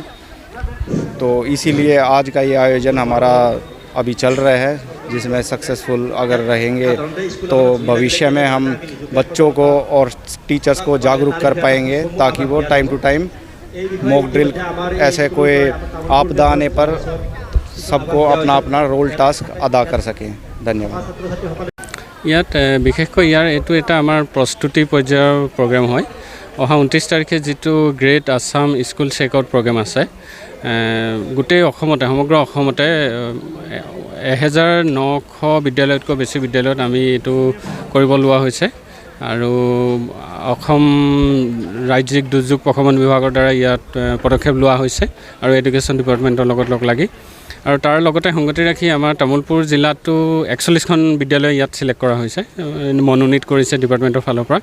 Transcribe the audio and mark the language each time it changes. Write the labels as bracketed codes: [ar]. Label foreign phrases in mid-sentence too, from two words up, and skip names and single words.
[hi] तो इसीलिए आज का ये आयोजन हमारा अभी चल रहा है, जिसमें सक्सेसफुल अगर रहेंगे तो भविष्य में हम बच्चों को और टीचर्स को जागरूक कर पाएंगे, ताकि वो [en] time to time mock drill [hi] ऐसे कोई आपदा आने पर सबको अपना अपना [en] role task [hi] अदा कर सकें। धन्यवाद। [as] ইয়াত বিশেষকৈ এইটো এটা আমাৰ প্ৰস্তুতি পৰ্যায়ৰ প্ৰগ্ৰেম হয়। অহা 29 তাৰিখে যিটো গ্ৰেট আছাম স্কুল চেকআউট প্ৰগ্ৰেম আছে, গোটেই অসমতে সমগ্ৰ অসমতে 1900 বিদ্যালয়তকৈ বেছি বিদ্যালয়ত আমি এইটো কৰিব লোৱা হৈছে আৰু অসম ৰাজ্যিক দুৰ্যোগ প্ৰশমন বিভাগৰ দ্বাৰা ইয়াত পদক্ষেপ লোৱা হৈছে আৰু [en] education department [as] লগত লগ লাগি আৰু তাৰ লগতে সংগতি ৰাখি আমাৰ তামুলপুৰ জিলাতো 41খন বিদ্যালয় ইয়াত সিলেক্ট কৰা হৈছে, মনোনীত কৰিছে ডিপাৰ্টমেণ্টৰ ফালৰ পৰা।